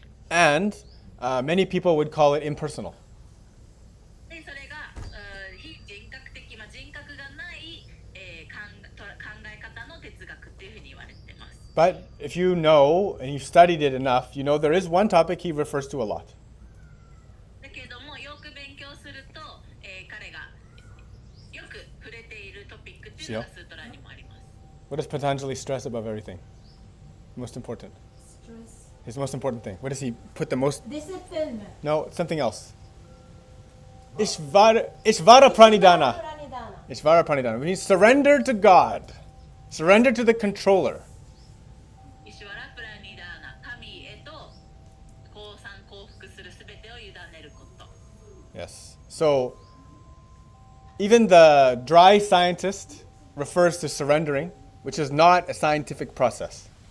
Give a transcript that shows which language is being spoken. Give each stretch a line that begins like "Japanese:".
English: And many people would call it impersonal.
Japanese: で、それが非人格的、人格がない、考え方の哲学っていうふうに言われてます。
English: But if you know and you've studied it enough, you know there is one topic he refers to a lot.
Japanese: だけどもよく勉強すると、彼がよく触れているトピックっていうのがスートラにもあります。
English: What does Patanjali stress above everything? Most important. Stress. His most important thing. What does he put the most? Discipline. No, something else. Ishvara Pranidhana. Ishvara Pranidhana. When you surrender to God, surrender to the controller.
Japanese: イシュワラプラニダーナ、神へと降参降伏するすべてを委ねること。
English: Yes. So, even the dry scientist refers to surrendering, which is not a scientific process.